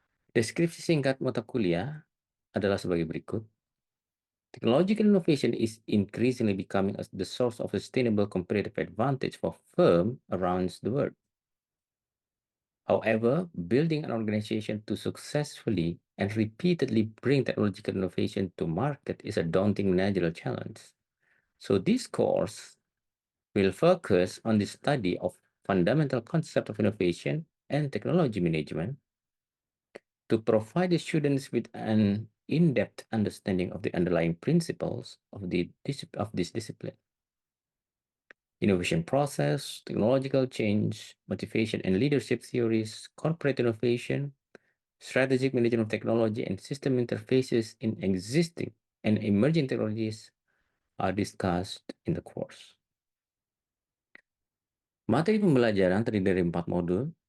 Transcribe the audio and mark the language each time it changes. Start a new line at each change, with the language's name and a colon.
Indonesian: Deskripsi singkat mata kuliah adalah sebagai berikut.
English: Technological innovation is increasingly becoming the source of sustainable competitive advantage for firms around the world. However, building an organization to successfully and repeatedly bring technological innovation to market is a daunting managerial challenge. So this course will focus on the study of fundamental concept of innovation and technology management to provide the students with an in-depth understanding of the underlying principles of this discipline. Innovation process, technological change, motivation and leadership theories, corporate innovation, strategic management of technology, and system interfaces in existing and emerging technologies are discussed in the course.
Indonesian: Materi pembelajaran terdiri dari 4 modul.